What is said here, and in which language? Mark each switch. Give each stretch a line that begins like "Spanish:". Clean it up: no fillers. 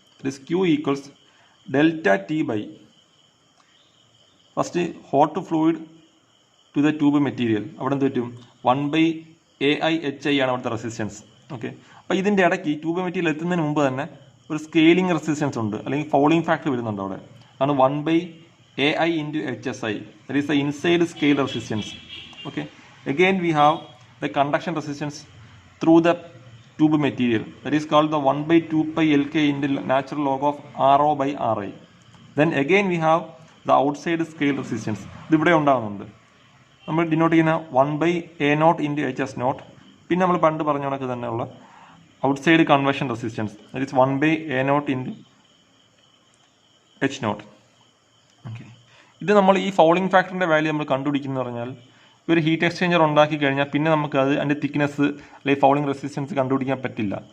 English: It is Q equals delta T by first hot fluid to the tube material.
Malayalam: അവിടെ എന്ത് പറ്റും, 1/AIHI ആണ് അവിടുത്തെ റെസിസ്റ്റൻസ്. ഓക്കെ, അപ്പോൾ ഇതിൻ്റെ ഇടയ്ക്ക് ഈ ട്യൂബ് മെറ്റീരിയൽ എത്തുന്നതിന് മുമ്പ് തന്നെ ഒരു സ്കെയിലിംഗ് റെസിസ്റ്റൻസ് ഉണ്ട്, അല്ലെങ്കിൽ ഫൗളിംഗ് ഫാക്ടർ വരുന്നുണ്ട് അവിടെ. ആണ് 1/AI into HSI.
English: That is the inside scale resistance. Okay, again we have the conduction resistance through the tube material. That is called the 1/2πLK into natural log of RO/RI. Then again we have the outside scale resistance.
Malayalam: ഇതിവിടെ ഉണ്ടാകുന്നുണ്ട്. നമ്മൾ denote ചെയ്യുന്ന 1/A0 into HS naught. പിന്നെ നമ്മൾ പണ്ട് പറഞ്ഞ കണക്ക് തന്നെയുള്ള outside conversion resistance, that is 1/A0 into H naught. Okay, ഇത് നമ്മൾ ഈ ഫൗളിംഗ് ഫാക്ടറിൻ്റെ വാല്യൂ നമ്മൾ കണ്ടുപിടിക്കുന്നത് പറഞ്ഞാൽ ഒരു ഹീറ്റ് എക്സ്ചേഞ്ചർ ഉണ്ടാക്കി കഴിഞ്ഞാൽ പിന്നെ നമുക്ക് അതിൻ്റെ തിക്നെസ് അല്ലെങ്കിൽ ഫൗളിംഗ് റെസിസ്റ്റൻസ് കണ്ടുപിടിക്കാൻ പറ്റില്ല.